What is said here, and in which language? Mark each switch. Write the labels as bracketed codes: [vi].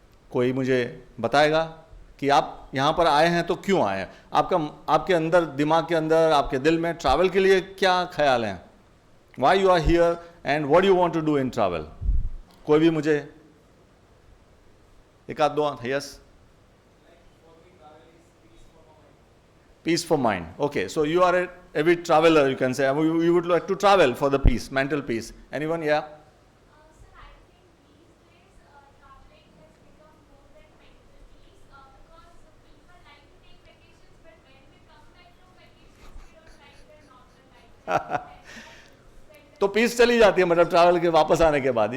[hi] कोई मुझे बताएगा कि आप यहाँ पर आए हैं तो क्यों आए हैं, आपके अंदर, दिमाग के अंदर, आपके दिल में ट्रैवल के लिए क्या ख्याल हैं, [en] Why you are here and what you want to do in travel. [hi] कोई भी मुझे एक आध दो. [en] Yes, peace for mind. Okay, so you are a avid traveler, you can say. You would like to travel for the peace, mental peace. Anyone? Yeah. Sir, I think these days traveling has become more than mental peace because people like to take vacations, but when we come back from vacations, we don't like their normal life. [hi] तो piece चली जाती है मतलब travel के वापस आने के बाद.